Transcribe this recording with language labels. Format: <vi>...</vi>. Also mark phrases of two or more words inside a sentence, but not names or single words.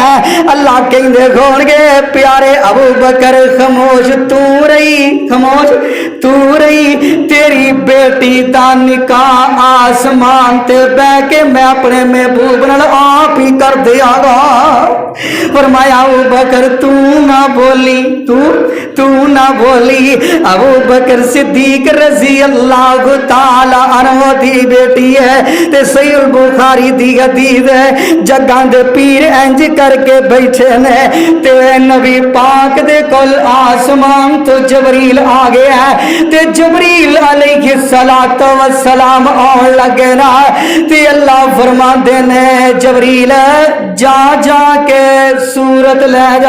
<pa>اللہ کہندے ہونگے پیارے ابو بکر خاموش تو رہی، خاموش تو رہی. تیری بیٹی دا نکاح آسمان تے بہہ کے میں اپنے محبوب نال آپ ہی کر دیاگا. فرمایا ابو بکر تو نہ بولی، تو نہ بولی. अबू बकर सिद्दीक</pa> <ar>رضي الله تعالى عنه</ar> <pa>دی بیٹی ہے تے صحیح البخاری دی حدیث ہے. جگاں دے پیر انج کرکے بیٹھے نے تے نبی پاک دے کول آسمان توں جبریل آ گیا تے جبریل</pa> <ar>عليه الصلاة والسلام</ar> <pa>آؤن لگے نا تے اللہ فرماندے نے جبریل جا جا کے صورت لے جا.</pa>